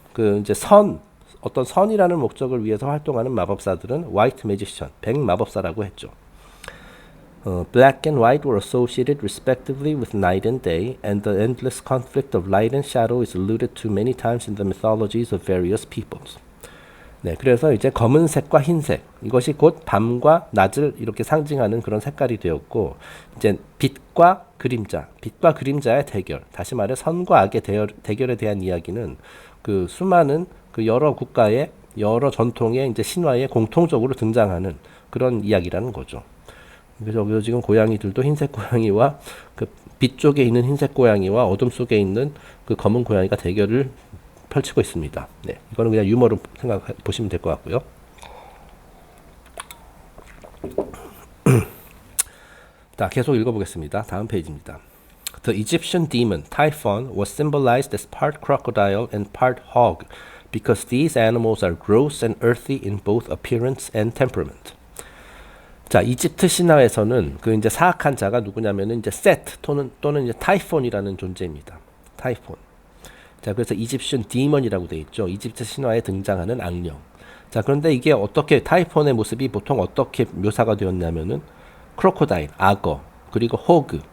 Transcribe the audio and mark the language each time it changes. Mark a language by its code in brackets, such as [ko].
[ko] 그 이제 어떤 선이라는 목적을 위해서 활동하는 마법사들은 white magician, 백마법사라고 했죠. [en] Black and white were associated respectively with night and day, and the endless conflict of light and shadow is alluded to many times in the mythologies of various peoples. [ko] 네, 그래서 이제 검은색과 흰색, 이것이 곧 밤과 낮을 이렇게 상징하는 그런 색깔이 되었고, 이제 빛과 그림자의 대결, 다시 말해 선과 악의 대결에 대한 이야기는 그 수많은 그 여러 국가의 여러 전통의 이제 신화에 공통적으로 등장하는 그런 이야기라는 거죠. 그래서 여기 지금 고양이들도 흰색 고양이와 그 빛 쪽에 있는 흰색 고양이와 어둠 속에 있는 그 검은 고양이가 대결을 펼치고 있습니다. 네, 이거는 그냥 유머로 보시면 될 것 같고요. 자, 계속 읽어보겠습니다. 다음 페이지입니다. [en] The Egyptian demon Typhon was symbolized as part crocodile and part hog because these animals are gross and earthy in both appearance and temperament. [ko] 자, 이집트 신화에서는 그 이제 사악한 자가 누구냐면은 이제 세트 또는 이제 타이폰이라는 존재입니다. 타이폰. 자, 그래서 이집션 디먼이라고 돼 있죠. 이집트 신화에 등장하는 악령. 자, 그런데 이게 어떻게 타이폰의 모습이 보통 어떻게 묘사가 되었냐면은 크로코다일, 악어, 그리고 호그.